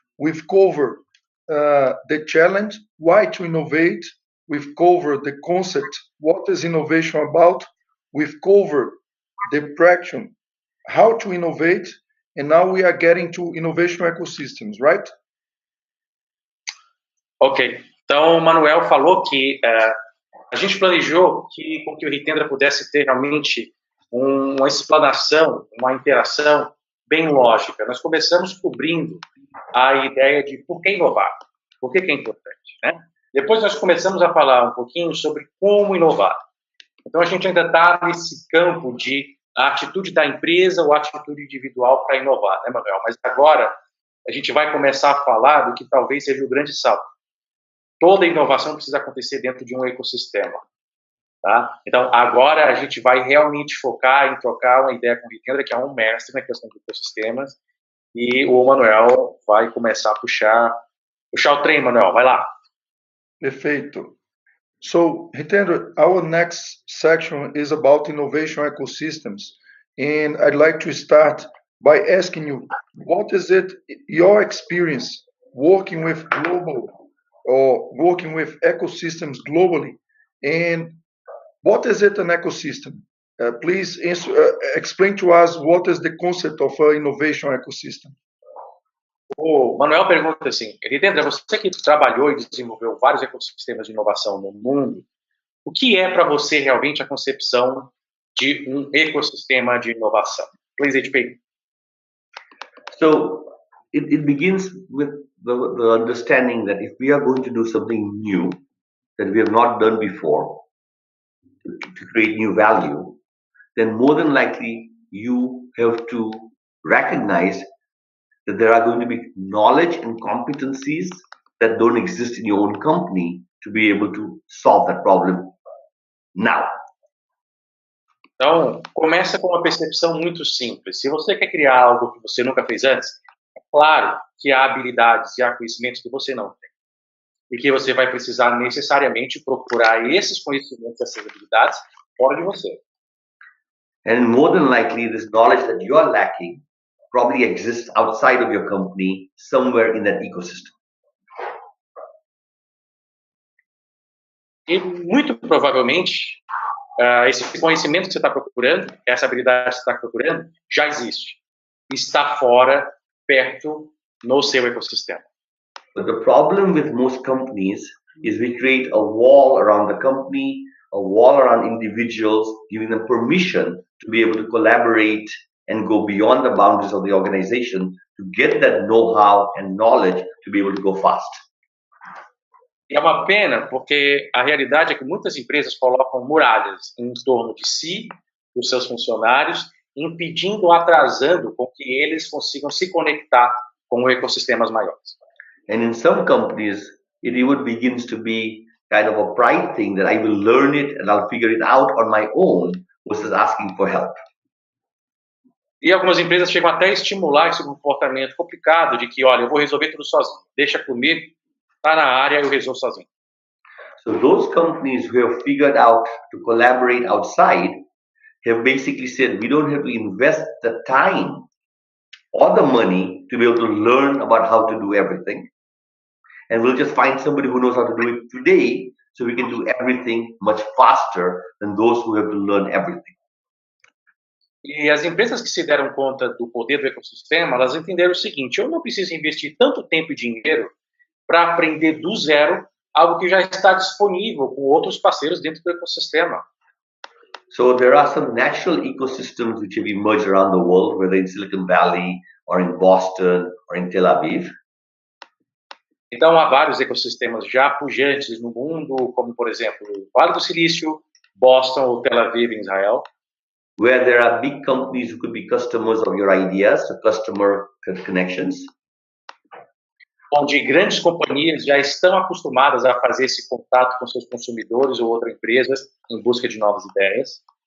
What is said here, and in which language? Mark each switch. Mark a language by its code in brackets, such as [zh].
[en] We've covered the challenge, why to innovate. We've covered the concept, what is innovation about. We've covered the practice, how to innovate, and now we are getting to innovation ecosystems, right? Ok. [pt] Então, o Manuel falou que a gente planejou com que o Hitendra pudesse ter realmente uma explanação, uma interação bem lógica. Nós começamos cobrindo a ideia de por que inovar, por que é importante, né? Depois nós começamos a falar um pouquinho sobre como inovar. Então, a gente ainda está nesse campo de a atitude da empresa ou a atitude individual para inovar, né, Manuel? Mas agora a gente vai começar a falar do que talvez seja o grande salto. Toda inovação precisa acontecer dentro de um ecossistema, tá? Então, agora a gente vai realmente focar em trocar uma ideia com o Hitendra, que é um mestre na questão de ecossistemas, e o Manuel vai começar a puxar o trem, Manuel, vai lá. Perfeito. [en] So, Hitendra, our next section is about innovation ecosystems, and I'd like to start by asking you, what is it your experience working with global or working with ecosystems globally, and what is it an ecosystem? Please explain to us what is the concept of an innovation ecosystem. [pt] O Manuel pergunta assim, Hitendra, você que trabalhou e desenvolveu vários ecossistemas de inovação no mundo, o que é para você realmente a concepção de um ecossistema de inovação? [en] Please, HP. So it begins with the understanding that if we are going to do something new that we have not done before to create new value, then more than likely you have to recognize that there are going to be knowledge and competencies that don't exist in your own company to be able to solve that problem now. [pt] Então, começa com uma percepção muito simples. Se você quer criar algo que você nunca fez antes, é claro que há habilidades e há conhecimentos que você não tem. E que você vai precisar necessariamente procurar esses conhecimentos, essas habilidades, fora de você. [en] And more than likely, this knowledge that you are lacking probably exists outside of your company, somewhere in that ecosystem. [pt] E muito provavelmente, esse conhecimento que você está procurando, essa habilidade que você está procurando, já existe. Está fora, perto, no seu ecossistema. [en] But the problem with most companies is we create a wall around the company, a wall around individuals, giving them permission to be able to collaborate and go beyond the boundaries of the organization to get that know-how and knowledge to be able to go fast. [pt] E é uma pena, porque a realidade é que muitas empresas colocam muralhas em torno de si, dos seus funcionários, impedindo ou atrasando com que eles consigam se conectar com ecossistemas maiores. [en] And in some companies, it even begins to be kind of a pride thing that I will learn it and I'll figure it out on my own versus asking for help. [pt] E algumas empresas chegam até a estimular esse comportamento complicado de que, olha, eu vou resolver tudo sozinho, deixa comigo, está na área, eu resolvo sozinho. [en] So those companies who have figured out to collaborate outside have basically said we don't have to invest the time or the money to be able to learn about how to do everything. And we'll just find somebody who knows how to do it today so we can do everything much faster than those who have to learn everything. [pt] E as empresas que se deram conta do poder do ecossistema, elas entenderam o seguinte: eu não preciso investir tanto tempo e dinheiro para aprender do zero algo que já está disponível com outros parceiros dentro do ecossistema. [en] So there are some natural ecosystems which have emerged around the world, whether in Silicon Valley or in Boston or in Tel Aviv. [pt] Então, há vários ecossistemas já pujantes no mundo, como, por exemplo, o Vale do Silício, Boston ou Tel Aviv, em Israel, [en] where there are big companies who could be customers of your ideas, so customer connections. [pt] onde grandes companhias já estão acostumadas a fazer esse contato com seus consumidores ou outras empresas em busca de novas ideias.